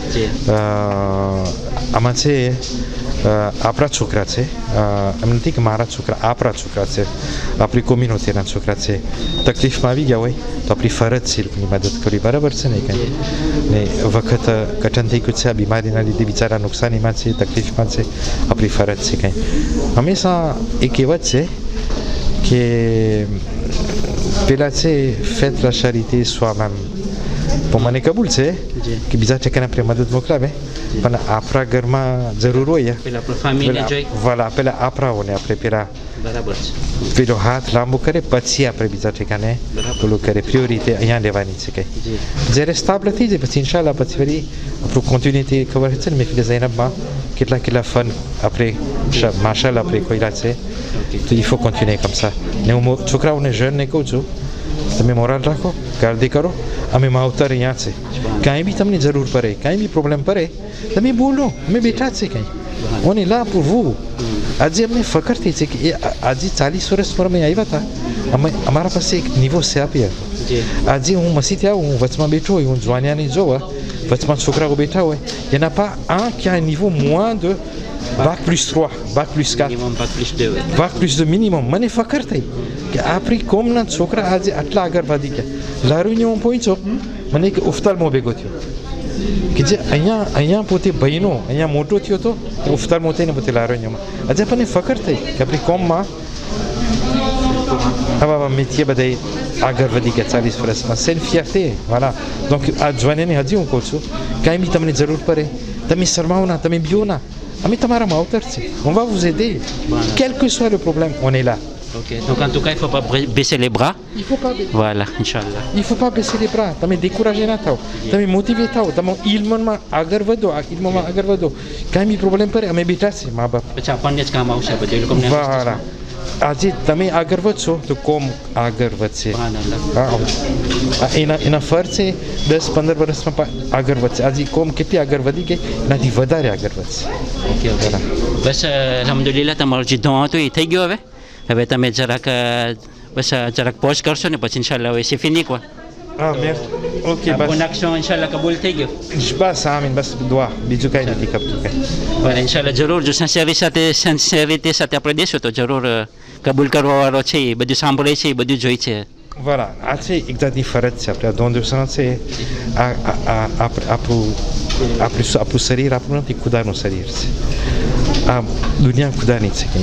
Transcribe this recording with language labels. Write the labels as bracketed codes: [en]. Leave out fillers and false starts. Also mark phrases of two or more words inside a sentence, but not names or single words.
[gu] આમાં છે આપણા છોકરા છે, એમ નથી કે મારા છોકરા, આપણા છોકરા છે, આપણી કોમ્યુનિટીના છોકરા છે, તકલીફમાં આવી ગયા હોય તો આપણી ફરજ છે એ લોકોની મદદ કરવી, બરાબર છે ને? કંઈ ને વખત કઠણ થઈ ગયું છે, આ બીમારીના લીધે બિચારા નુકસાનીમાં છે, તકલીફમાં છે, આપણી ફરજ છે. કંઈ હંમેશા એ કહેવત છે કે પેલા છે [fr] faites la charité soi-même. [gu] પણ મને કબૂલ છે કે બીજા ઠેકાને આપણે મદદ મોકલાવે, પણ આપણા ઘરમાં જરૂર હોય વાલા પેલા આપણાઓને આપણે પેલા પેલો હાથ લાંબો કરે પછી આપણે બીજા ઠેકાને પેલું કરે, પ્રિયોરિટી અહીંયા લેવાની છે. કંઈ જ્યારે સ્ટાબલ થઈ જાય પછી ઇન્શાલ્લાહ પછી વળી આપણું કોન્ટિન્યુટી ખબર છે ને. મહેફિલ ઝૈનબમાં કેટલા ફન આપણે માશાલ્લાહ આપણે કોઈલા છે, તો [fr] il faut continuer comme ça. [gu] ને હું છોકરાઓને જણને કહું છું તમે મોરાલ રાખો, ગાર્દી કરો, અમે માવતર અહીંયા છે, કાંઈ બી તમને જરૂર પડે, કાંઈ બી પ્રોબ્લેમ પડે તમે બોલો, અમે બેઠા જ છે. કંઈ [fr] on est là pour vous. [gu] આજે અમને ફકર થઈ છે કે આજે 40 વર્ષ પર અમે આવ્યા હતા અમારા પાસે એક [fr] niveau CEP [gu] હતો આજે હું મસીથી આવું હું વચમાં બેઠો હોય હું જવાનિયાની જોવા વચમાં છોકરાઓ બેઠા હોય એના પા આ ક્યાં નિવો [fr] moins de bac plus 3 bac plus 4 minimum bac plus 2 bac plus 2 minimum [gu] મને ફકર થઈ કે આપણી કોમના છોકરા આજે આટલા આગળ વધી ગયા લારુની હું પહોંચ્યો મને એક ઓફ્થાલ્મો ભેગો થયો કે જે અહીંયા પોતે ભાઈનો અહીંયા મોટો થયો હતો ઓફ્થાલ્મો થઈને પોતે લારોન્યમાં આજે આપણને ફકર થઈ કે આપણી કોમમાં આવા મેથીએ બધા આગળ વધી ગયા 40 વર્ષમાં [fr] c'est une fierté voilà donc [gu] આ જવાનીને હજી હું કહું છું કાંઈ બી તમને જરૂર પડે તમે શરમાવો ના તમે બીઓ ના અમે તમારા માવતર છે [fr] on va vous aider quel que soit le problème on est là. Ok, donc en tout cas, il ne faut pas baisser les bras. Il faut pas baisser. Voilà, Inch'Allah. Il faut pas baisser les bras. [gu] તમે découragé ના થાઓ તમે મોટિવેટ થાઓ તમે ઇલ્મમાં આગળ વધો આ ઇલ્મમાં આગળ વધો કાંઈ બી પ્રોબ્લેમ પડે અમે બેઠા છે મા બાપ પછી આપણને જ કામ આવશે બધું એ લોકોને voilà આજે તમે આગળ વધશો તો કોમ આગળ વધશે એના ફર્જ છે 10-15 વર્ષમાં આગળ વધશે આજે કોમ કેટલી આગળ વધી ગઈ એનાથી વધારે આગળ વધશે. [en] okay okay [gu] બસ અલ્હમ્દુલિલ્લાહ તમારું જે ધોં હતું એ થઈ ગયો હવે તમે જરાક બસ જરાક પોઝ કરશો ને પછી ઇન્શાલ્લાહ હવે [fr] c'est fini quoi. merci. Ok, bonne action [gu] ઇન્શાલ્લાહ કબૂલ થઈ ગયો. બસ આમીન બસ દુઆ બીજું કાંઈ નથી કરતું કાંઈ. voilà ઇન્શાલ્લાહ જરૂર જો સિન્સિયરિટી સાથે આપણે દેશું તો જરૂર કબૂલ કરવાવાળો છે એ બધું સાંભળે છે એ બધું જોઈ છે. voilà આ છે એક જાતની ફરજ છે આપણે [fr] don de sang [gu] છે આપણું શરીર આપણું નથી ખુદાનું શરીર છે આ દુનિયા ખુદાની છે કે